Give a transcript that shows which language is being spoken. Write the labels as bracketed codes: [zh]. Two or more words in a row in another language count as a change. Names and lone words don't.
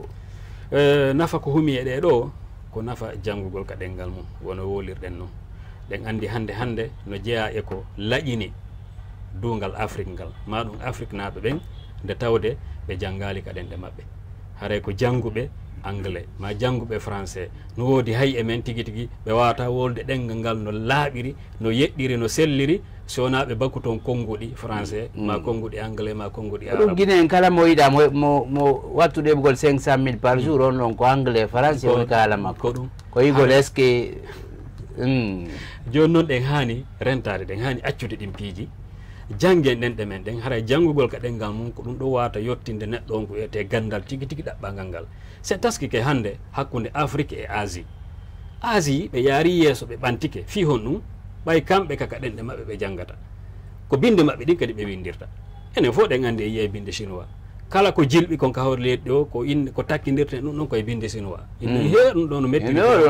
[ff] nafa ko humi eɗe ɗo ko nafa janngugol ka ɗengal mum wono wolirɗen noon ɗen andi hande no jeeya e ko laƴini duungal Afrique ngal ma ɗum Afrique naaɓe ɓen nde tawde ɓe janngali ka ɗenɗe maɓɓe haray ko jannguɓe anglais ma jannguɓe français no woodi hay e men tigi ɓe wawata wolde ɗengal ngal no laaɓiri no yeɗɗiri no selliri so wona ɓe bakku toon konnguɗi français ma konnguɗi anglais ma konnguɗi arabe ɗum Guinée en kala mo yiɗa mo wattu ɗeɓgol 500 000 [fr] par jour [ff] on ɗon ko [fr] anglais français [ff] woni ka haala makko ko ɗum ko yigol [fr] est ce que [ff] joni noon ɗen hani rentade ɗen hani accude ɗin piiji janggen ɗen ɗemen ɗen haray janngugol ka ɗengal mum ko ɗum ɗo wata yettinde neɗɗo on ko wiyete gandal tigi ɗaɓɓangal ngal c'est taski ke hande hakkude Afrique e Asie ɓe yaari yeeso ɓe ɓantike fi hon ɗum ɓay kamɓe kaka ɗenɗe maɓɓe ɓe janggata ko binde maɓɓe ɗin kadi ɓe windirta enen fof ɗen andi e yiye binde chinois kala ko jilɓi kon ka hawre leydi o ko takkidirte ɗum ɗon koye binde chinois he ɗum ɗo no metti